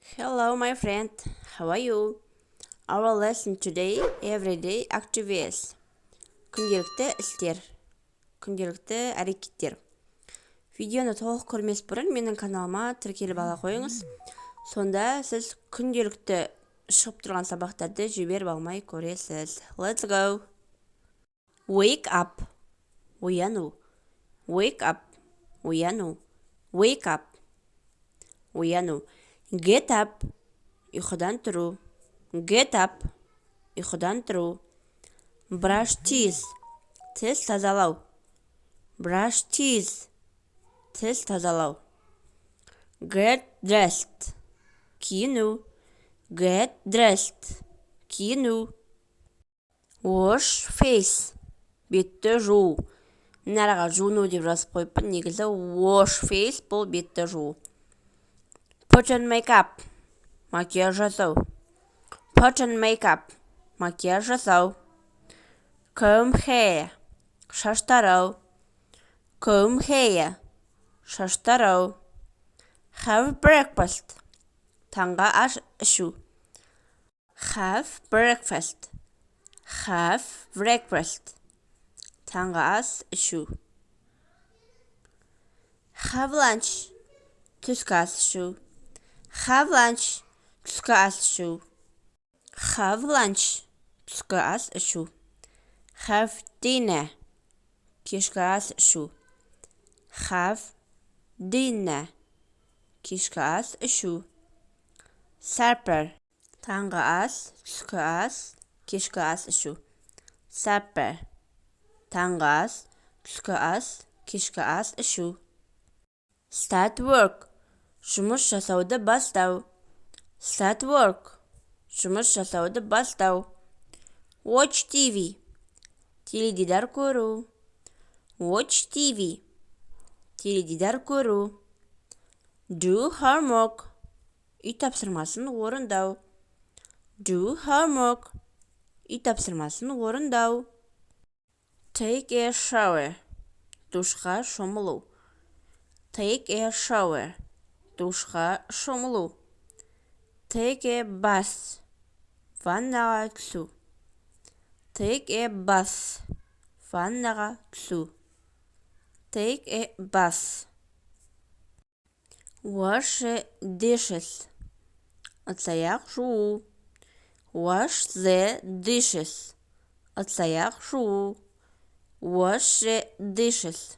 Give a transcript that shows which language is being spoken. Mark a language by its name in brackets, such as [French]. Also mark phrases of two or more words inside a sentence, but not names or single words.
[English] Hello, my friend. How are you? Our lesson today, everyday activities. [Kazakh] Күнделікті істер. Күнделікті әрекеттер. Видеоны толық көрмес бұрын менің каналыма тіркеліп ала қойыңыз. Сонда сіз күнделікті шығып тұрған сабақтарды жіберіп алмай көресіз. [English] Let's go. Wake up. Ояну. Wake up. Ояну. Wake up. Ояну. Get up. [Kazakh] Ұйқыдан тұру. [English] Get up. [Kazakh] Ұйқыдан тұру. [English] Brush teeth. [Kazakh] Тіс тазалау. [English] Brush teeth. [Kazakh] Тіс тазалау. [English] Get dressed. Киіну. Get dressed. Киіну. Wash face. [Kazakh] Бетті жуу. Мұнараға жуыну деп жазып қойыппын. Негізі [English] wash face [Kazakh] бұл бетті жуу. [English] Put on makeup. [Kazakh] Макияж жасау. [English] Put on makeup. [Kazakh] Макияж жасау. [English] Comb hair. [Kazakh] Шаш тарау. [English] Comb hair. [Kazakh] Шаш тарау. [English] Have breakfast. [Kazakh] Таңғы аш ішу. [English] Have breakfast. Have breakfast. [Kazakh] Таңғы ас ішу. [English] Have lunch. [Kazakh] Түскі ас ішу. [English] Have lunch. [Kazakh] Түскі ас ішу. [English] Have lunch. [Kazakh] Түскі ас ішу. [English] Have dinner. [Kazakh] Кешкі ас ішу. [English] Have dinner. [Kazakh] Кешкі ас ішу. Supper. Таңғы ас, түскі ас, кешкі ас ішу. [English] Supper. [Kazakh] Таңғы ас, түскі ас, кешкі ас ішу. [English] Start work. [Kazakh] Жұмыс жасауды бастау. [English] Start work. [Kazakh] Жұмыс жасауды бастау. [English] Watch TV. [Kazakh] Теледидар көру. [English] Watch TV. [Kazakh] Теледидар көру. [English] Do homework. [Kazakh] Үй тапсырмасын орындау. [English] Do homework. [Kazakh] Үй тапсырмасын орындау. [English] Take a shower. [Kazakh] Душқа шомылу. [English] Take a shower. [Kazakh] Душқа шомылу. [English] Take a bath. [Kazakh] Ваннаға түсу. [English] Take a bath. [Kazakh] Ваннаға түсу. [English] Take a bath. Wash the dishes. [Kazakh] Ыдыс-аяқ жуу. [English] Wash the dishes. [Kazakh] Ыдыс-аяқ жуу. [English] Wash the dishes.